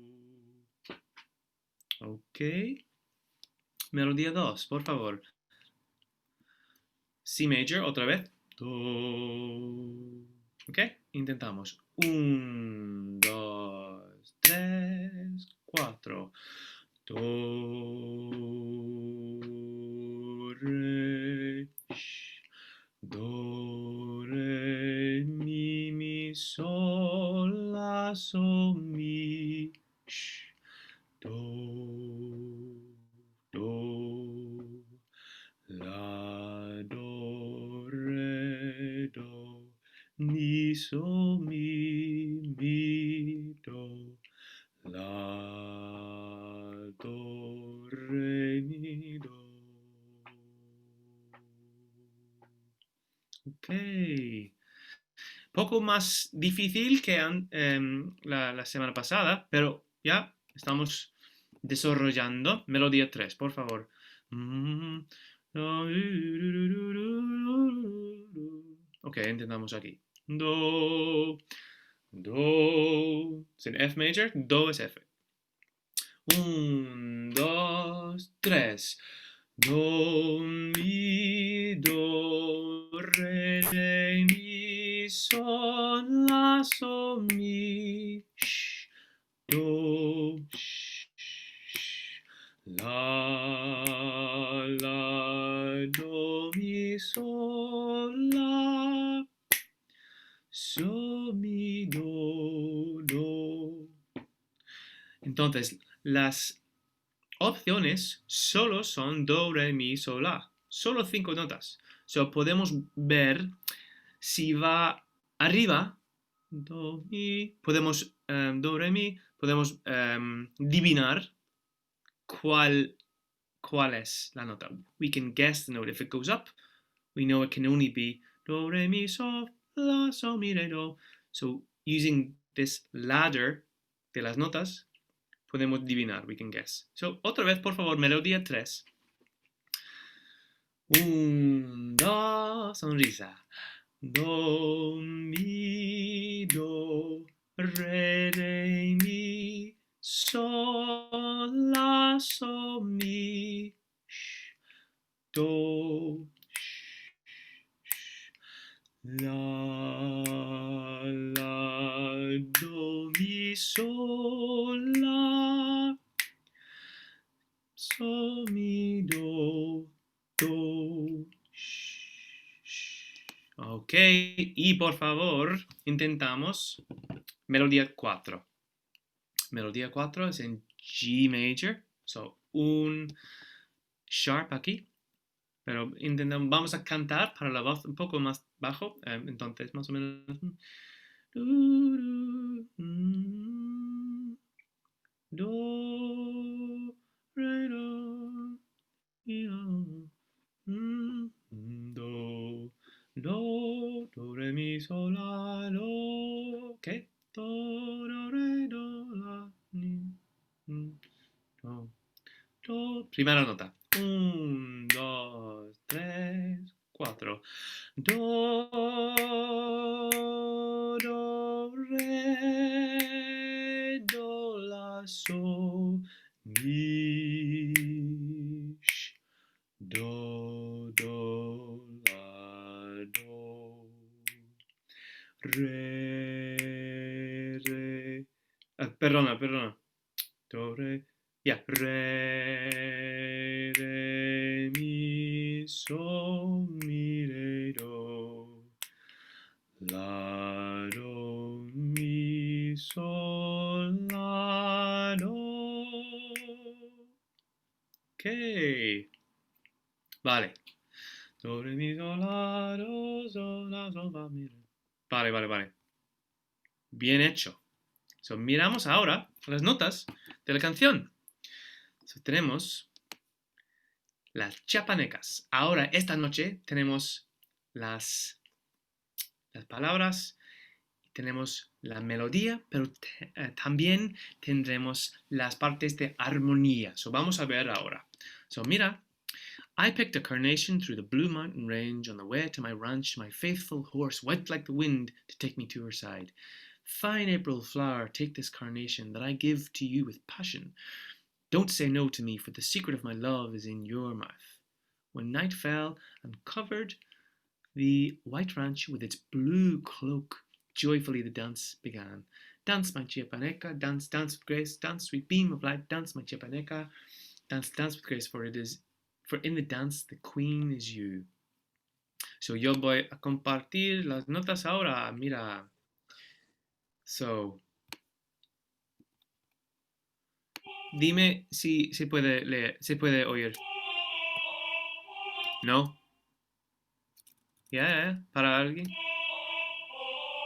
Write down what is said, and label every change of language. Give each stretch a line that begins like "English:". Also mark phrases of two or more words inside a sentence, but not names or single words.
Spanish: Ok. Melodía 2, por favor.
English: C major,
Spanish: otra vez. Do. Ok, intentamos. 1, 2, 3, 4. Do, re, do, re, mi, sol, la, sol, mi, do, la, do, re, do, mi, sol, mi, do, la, do, re, mi, do. Ok. Poco más difícil que la semana pasada, pero ya estamos desarrollando. Melodía 3, por favor. Ok, intentamos aquí. Do, do. Es en
English: F major,
Spanish: do es F. 1, 2, 3. Do, mi, do, re, mi, sol, la, sol, mi, do, la, la, do, mi, sol, la, sol, mi, do, do. Entonces, las opciones solo son do, re, mi, sol, la. Solo 5 notas. So, podemos ver si va arriba, do, mi, podemos, do, re, mi, podemos adivinar cuál es la nota.
English: We can guess the note. If it goes up, we know it can only be do, re, mi, sol, la, sol, mi, re, do. So, using this ladder
Spanish: de las notas, podemos adivinar,
English: we can guess. So,
Spanish: otra vez, por favor, melodía 3. 1, 2, sonrisa. Do, mi, do, re, mi, sol, la, sol, mi, do, la, la, do, mi, sol, la, sol, mi, do, do. Ok, y por favor, intentamos melodía 4. Melodía 4 es en
English: G major,
Spanish: so un sharp aquí, pero intentamos, vamos a cantar para la voz un poco más bajo, entonces más o menos. Do, re, do, mi, do, do, do, re, mi, sol, la, do. Ok. Do, re, do, la, mi, do, do. Primera nota. 1, 2, 3, 4. Do, do, re, do, la, sol, mi, do, do, la, do, re. Perdona. Do, re. Ya. Re, mi, sol, mi, re, do. La, do, mi, sol, la, do. Ok. Vale. Do, re, mi, sol, la, do, sol, la, sol, la, mi, re. Vale. Bien hecho. So, miramos ahora las notas de la canción. So, tenemos las chiapanecas. Ahora, esta noche, tenemos las palabras, tenemos la melodía, pero también tendremos las partes de armonía. So, vamos a ver ahora. So, mira.
English: I picked a carnation through the blue mountain range on the way to my ranch, my faithful horse white like the wind to take me to her side. Fine April flower, take this carnation that I give to you with passion. Don't say no to me, for the secret of my love is in your mouth. When night fell and covered the white ranch with its blue cloak, joyfully the dance began. Dance, my chiapaneca, dance, dance with grace, dance, sweet beam of light, dance, my chiapaneca, dance, dance with grace, for in the dance the queen is you.
Spanish: So yo voy a compartir las notas ahora, mira. So, dime si se puede leer, se puede oír. ¿No? ¿Ya? ¿Para alguien?